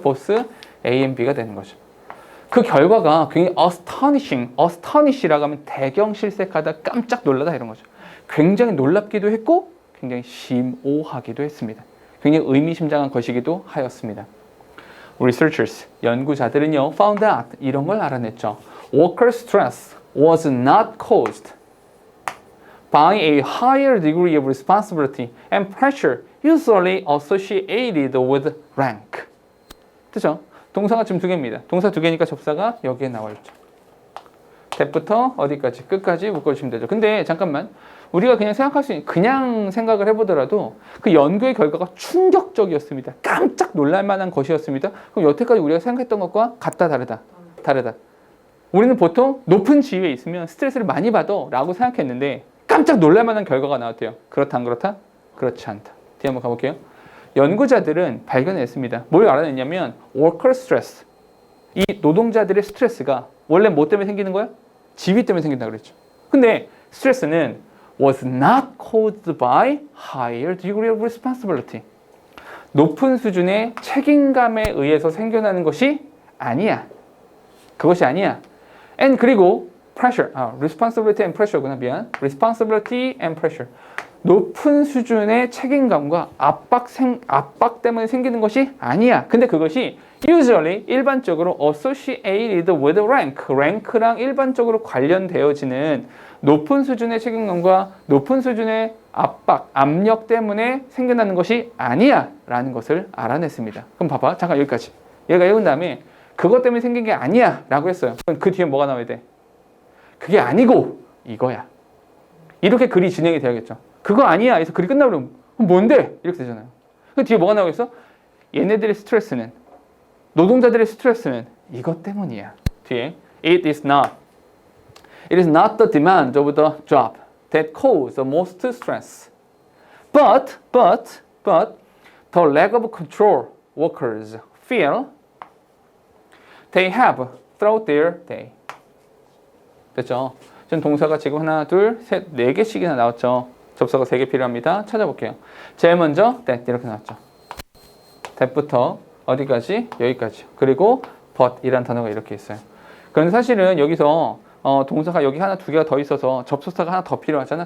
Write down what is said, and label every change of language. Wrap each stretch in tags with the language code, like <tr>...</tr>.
<ko>both A and B가 되는 거죠. 그 결과가 굉장히 astonish이라고 하면 대경실색하다, 깜짝 놀라다 이런 거죠. 굉장히 놀랍기도 했고 굉장히 심오하기도 했습니다. 굉장히 의미심장한 것이기도 하였습니다. Researchers, 연구자들은요,</ko> <en>found out,</en> <ko>이런 걸 알아냈죠.</ko> <en>Worker stress was not caused by a higher degree of responsibility and pressure usually associated with rank.</en> <ko>그죠? 동사가 지금 두 개입니다. 동사 두 개니까 접사가 여기에 나와 있죠. that부터 어디까지? 끝까지 묶어주시면 되죠. 근데 잠깐만, 우리가 그냥 생각할 수 있는, 그냥 생각을 해보더라도 그 연구의 결과가 충격적이었습니다. 깜짝 놀랄 만한 것이었습니다. 그럼 여태까지 우리가 생각했던 것과 같다, 다르다? 다르다. 우리는 보통 높은 지위에 있으면 스트레스를 많이 받아 라고 생각했는데 깜짝 놀랄 만한 결과가 나왔대요. 그렇다, 안 그렇다? 그렇지 않다. 뒤에 한번 가볼게요. 연구자들은 발견했습니다. 뭘 알아냈냐면</ko> <en>worker stress,</en> <ko>이 노동자들의 스트레스가 원래 뭐 때문에 생기는 거야? 지위 때문에 생긴다 그랬죠. 근데 스트레스는</ko> <en>was not caused by higher degree of responsibility.</en> <ko>높은 수준의 책임감에 의해서 생겨나는 것이 아니야. 그것이 아니야. and 그리고 pressure,</ko> <en>responsibility and pressure</en> <ko>구나. 미안.</ko> <en>responsibility and pressure.</en> <ko>높은 수준의 책임감과 압박 때문에 생기는 것이 아니야. 근데 그것이 usually 일반적으로</ko> <en>associated with rank,</en> <ko>rank랑 일반적으로 관련되어지는 높은 수준의 책임감과 높은 수준의 압력 때문에 생겨나는 것이 아니야 라는 것을 알아냈습니다. 그럼 봐봐. 잠깐 여기까지. 얘가 읽은 다음에 그것 때문에 생긴 게 아니야 라고 했어요. 그럼 그 뒤에 뭐가 나와야 돼? 그게 아니고 이거야. 이렇게 글이 진행이 돼야겠죠. 그거 아니야 해서 글이 끝나버리면 뭔데? 이렇게 되잖아요. 그 뒤에 뭐가 나오겠어? 얘네들의 스트레스는, 노동자들의 스트레스는 이것 때문이야.</ko> <en>뒤에 It is not the demand of the job that cause the most stress, but the lack of control workers feel they have throughout their day.</en> <ko>됐죠? 지금 동사가 지금 하나, 둘, 셋, 네 개씩이나 나왔죠. 접사가 3개 필요합니다. 찾아볼게요. 제일 먼저 that 이렇게 나왔죠. that부터 어디까지? 여기까지. 그리고 but 이란 단어가 이렇게 있어요. 그런데 사실은 여기서 동사가 여기 하나, 두 개가 더 있어서 접속사가 하나 더 필요하잖아.</ko>